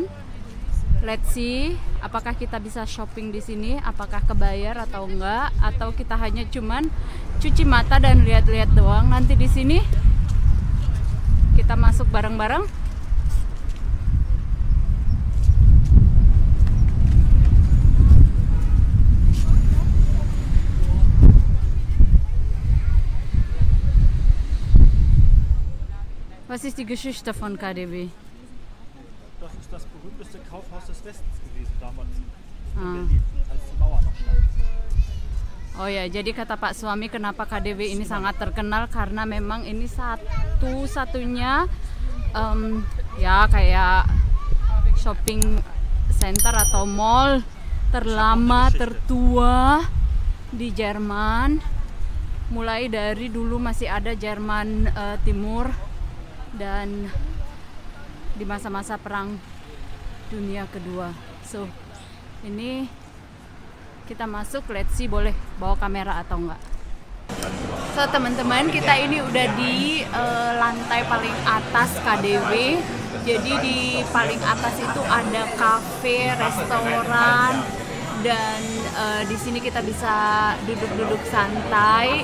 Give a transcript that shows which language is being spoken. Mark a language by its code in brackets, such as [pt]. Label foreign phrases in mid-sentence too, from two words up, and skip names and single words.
[en] Let's see, [id] apakah kita bisa shopping di sini? Apakah kebayar atau enggak? Atau kita hanya cuman cuci mata dan lihat-lihat doang? Nanti di sini kita masuk bareng-bareng. [de] Was ist die Geschichte von KDW? Das ist das berühmteste Kaufhaus des Westens gewesen damals in Berlin, als die Mauer noch stand. [id] Oh ya, jadi kata Pak suami kenapa KDW ini sangat terkenal karena memang ini satu-satunya ya kayak [en] shopping center [id] atau mall terlama tertua di Jerman. Mulai dari dulu masih ada Jerman Timur dan di masa-masa Perang Dunia Kedua. So ini kita masuk, [en] let's see [id] boleh bawa kamera atau enggak. So teman-teman, kita ini udah di lantai paling atas KDW. Jadi di paling atas itu ada kafe, restoran, dan di sini kita bisa duduk-duduk santai.